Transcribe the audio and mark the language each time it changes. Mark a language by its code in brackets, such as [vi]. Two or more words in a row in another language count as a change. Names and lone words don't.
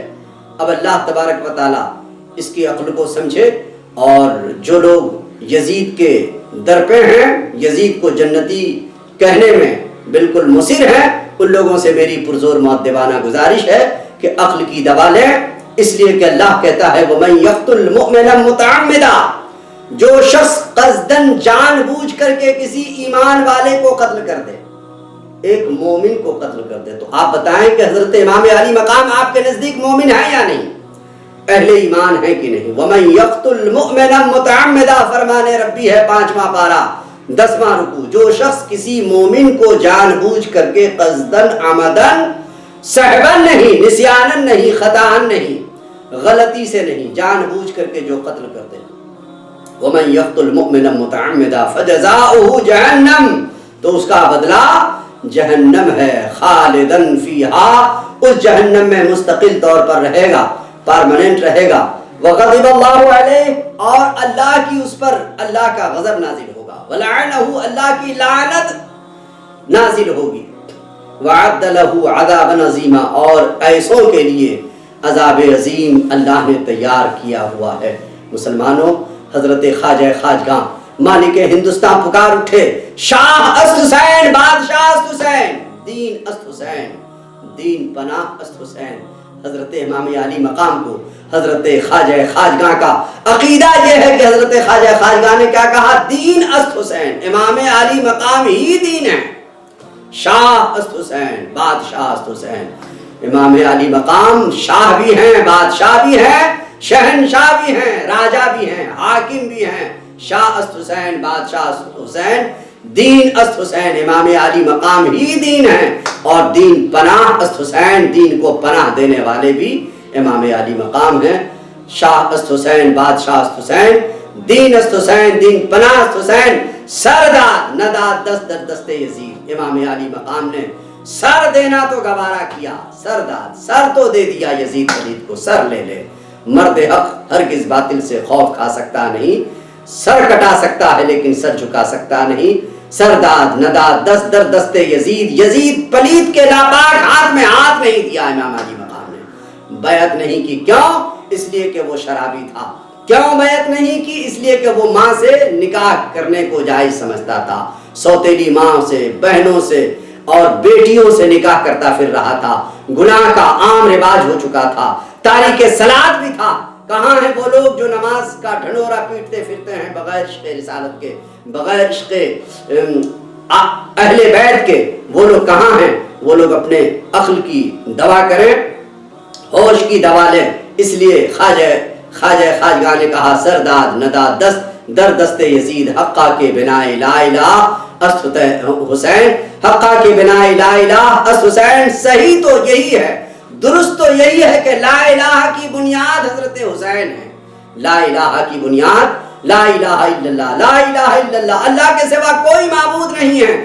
[ur] اب اللہ تبارک و تعالیٰ اس کی عقل کو سمجھے، اور جو لوگ یزید کے در پہ ہیں، یزید کو جنتی کہنے میں بالکل مصر ہیں، ان لوگوں سے میری پرزور مؤدبانہ گزارش ہے کہ عقل کی دوا لیں، اس لیے کہ اللہ کہتا ہے [ar] وَمَن يَقْتُلْ مُؤْمِنًا مُتَعَمِّدًا، [ur] جو شخص قصداً جان بوجھ کر کے کسی ایمان والے کو قتل کر دے، ایک مومن کو قتل کر دے، تو آپ بتائیں کہ حضرت امام علی مقام آپ کے نزدیک مومن ہے یا نہیں، اہل ایمان ہے کہ نہیں؟ [ar] وَمَن يَقْتُلْ مُؤْمِنًا مُتَعَمِّدًا، [ur] فرمان ربی ہے 5واں پارہ 10واں رکوع، جو شخص کسی مومن کو جان بوجھ کر کے قصداً عمداً، سہواً نہیں، نسیاناً نہیں، خطاً نہیں، غلطی سے نہیں، جان بوجھ کر کے جو قتل کر دے، [ar] وَمَن يَقْتُلْ مُؤْمِنًا مُتَعَمِّدًا فَجَزَاؤُهُ جَهَنَّمُ، [ur] تو اس کا بدلہ جہنم ہے، [ar] خالداً فیہا، [ur] اس جہنم میں مستقل طور پر رہے گا، پرماننٹ رہے گا، [ar] وغضب اللہ علیہ، [ur] اور اللہ کی اس پر اللہ کا غضب نازل ہوگا، ولعنہ، اللہ کی لعنت نازل ہوگی، [ar] وعد لہ عذابا عظیما، [ur] اور ایسوں کے لیے عذاب عظیم اللہ نے تیار کیا ہوا ہے۔ مسلمانوں، حضرت خواجہ خواجگاں مالک ہندوستان پکار اٹھے، [fa] شاہ است حسین، بادشاہ است حسین، دین است حسین، دین پناہ است حسین۔ [ur] حضرت امام علی مقام کو حضرت خواجہ خواجگاں کا عقیدہ یہ ہے کہ حضرت خواجہ خواجگاں نے کیا کہا؟ [fa] دین است حسین، [ur] امام علی مقام ہی دین ہے، [fa] شاہ است حسین، بادشاہ است حسین۔ [ur] امام علی مقام شاہ بھی ہیں، بادشاہ بھی ہیں، شہنشاہ بھی ہیں، راجہ بھی ہیں، حاکم بھی ہیں، [fa] شاہ است حسین، بادشاہ است حسین، دین است حسین، [ur] امام علی مقام ہی دین ہے، اور [fa] دین پناہ است حسین، [ur] دین کو پناہ دینے والے بھی امام علی مقام ہیں۔ [fa] شاہ است حسین، بادشاہ است حسین، دین است حسین، دین پناہ است حسین، سرداد نداد دست در دست یزید، امام [ur] علی مقام نے سر دینا تو گوارا کیا، سرداد، سر تو دے دیا یزید پلید کو، سر لے لے، مرد حق ہرگز باطل سے خوف کھا سکتا نہیں، سر کٹا سکتا ہے لیکن سر جھکا سکتا نہیں، [fa] سرداد نداد دست در دست یزید، [ur] یزید پلید کے ناپاک ہاتھ میں ہاتھ نہیں دیا امام علی مقام نے، بیعت نہیں کی، کیوں؟ اس لیے کہ وہ شرابی تھا۔ کیوں بیعت نہیں کی؟ اس لیے کہ وہ ماں سے نکاح کرنے کو جائز سمجھتا تھا، سوتیلی ماں سے، بہنوں سے اور بیٹیوں سے نکاح کرتا پھر رہا تھا، گناہ کا عام رواج ہو چکا تھا، تاریک صلاۃ بھی تھا۔ کہاں ہیں وہ لوگ جو نماز کا ڈھنڈورا پیٹتے پھرتے ہیں بغیر عشق رسالت کے، بغیر عشق اہل بیت کے؟ وہ لوگ کہاں ہیں؟ وہ لوگ اپنے عقل کی دوا کریں، ہوش کی دوا لیں۔ اس لیے خواجہ خواجگاں نے کہا [fa] سرداد نداد دست در دست یزید، حقہ کے بنا لا الہ است حسین، [ur] حقہ کے بنا لا الہ است حسین۔ صحیح تو یہی ہے، درست تو یہی ہے کہ لا الہ کی بنیاد حضرت حسین ہے، لا الہ کی بنیاد [ar] لا الہ الا اللہ، لا الہ الا اللہ، [ur] اللہ کے سوا کوئی معبود نہیں ہے۔